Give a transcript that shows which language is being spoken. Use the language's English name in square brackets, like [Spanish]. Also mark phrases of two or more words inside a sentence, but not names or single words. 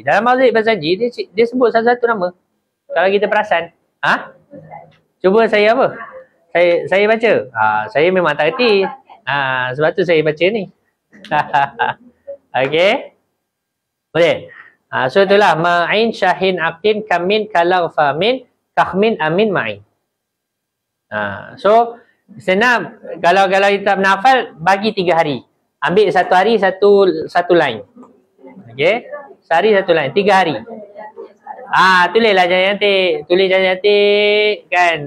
[Malay] Dalam Maulid Barzanji dia sebut satu-satu nama. Kalau kita perasan. Cuba saya apa? Saya baca. Saya memang tak reti. Sebab tu saya baca ni. Okey. Boleh. So itulah ma'in syahin aqin kamin kalau famin kahmin amin ma'in. So senang kalau kita menghafal bagi 3 hari. Ambil 1 hari satu line. Okey. Sehari 1 line, 3 hari. Tulislah cantik. Tulis cantik kan.